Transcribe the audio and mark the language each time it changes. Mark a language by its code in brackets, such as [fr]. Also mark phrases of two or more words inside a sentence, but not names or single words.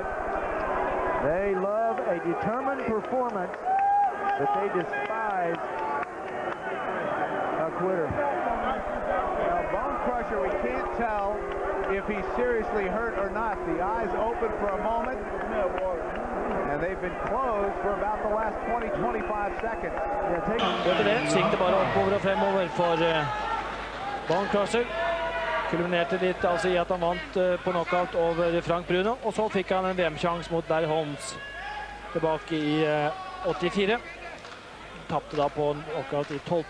[en] They love a determined performance, but they despise a quitter. Now, Bonecrusher, we can't tell if he's seriously hurt or not. The eyes open for a moment, and they've been closed for about the last 20-25 seconds. [no] Etter det sikter bare oppover og fremover for Bonecrusher. Kulminerte litt altså i at han vant på knockout over Frank Bruno, og så fikk han en VM-sjans mot Barry Holmes tilbake i 84. Tappte da på knockout i 12.